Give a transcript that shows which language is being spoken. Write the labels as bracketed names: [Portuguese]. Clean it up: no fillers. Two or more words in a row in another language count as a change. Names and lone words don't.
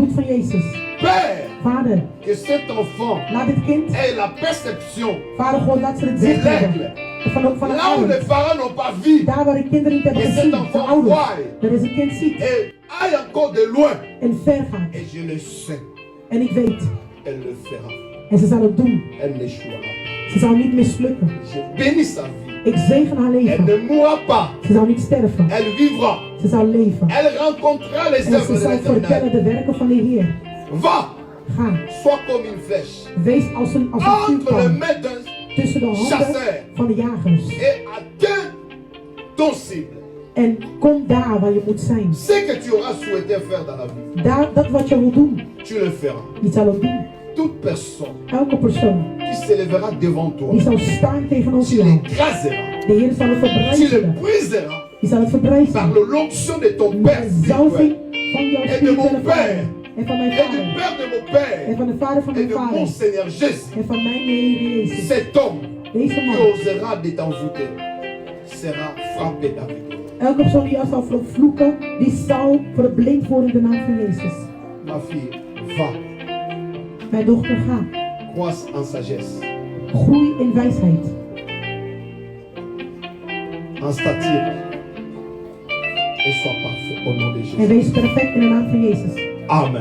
[French] Père, que cet enfant ait la perception de l'aigle. Là où les parents n'ont pas vu, que cet enfant voie et aille encore de loin. Et je le sais, elle le fera. [Dutch] En ze zal het doen. [French] Elle n'échouera pas. [Dutch] Ze zal niet mislukken. [French] Je bénis sa vie. [Dutch] Ik zegen haar leven. [French] Elle ne mourra pas. [Dutch] Ze zal niet sterven. [French] Elle vivra. [Dutch] Ze zal leven. [French] Elle rencontrera les [Dutch] en ze zal vertellen de werken van de Heer. [French] Va. [Dutch] Ga. [French] Sois comme une flèche. [Dutch] Wees als een vuurpijl. Tussen de handen van de jagers. [French] Et atteins ton cible. [Dutch] En kom daar waar je moet zijn. [French] Ce que tu auras souhaité faire dans la vie. [Dutch] Dat wat je wil doen. [French] Tu le feras. [Dutch] Je zal het doen. [French] Toute personne [Dutch] elke persoon [French] qui se lèvera devant toi, [Dutch] die zal staan tegenover [French] tu l'écraseras, [Dutch] de Heer zal het [French] tu [Dutch] verbrijzelen, [French] le briseras, [Dutch] je zal het verbrijzelen, [French] par l'onction de ton Père [Dutch] zalving van jouw [French] et de mon Père, [Dutch] en van mijn [French] et du [Dutch] vader, [French] Père de mon Père, [Dutch] en van de vader van [French] et [Dutch] mijn [French] de [Dutch] vader, [French] mon Seigneur Jésus. [Dutch] en van mijn Heer Jezus. [French] Cet homme [Dutch] Deze man, [French] qui osera de t'envoûter sera frappé d'aveugle. [Dutch] Elke persoon die zal vloeken, die zal verblind worden in de naam van Jezus. [French] Ma fille, va. [Dutch] Mijn dochter, ga. [French] Croisse en sagesse. Groei in wijsheid. En stature. Et sois parfait au nom de Jésus. [Dutch] En wees perfect in de naam van Jezus. Amen.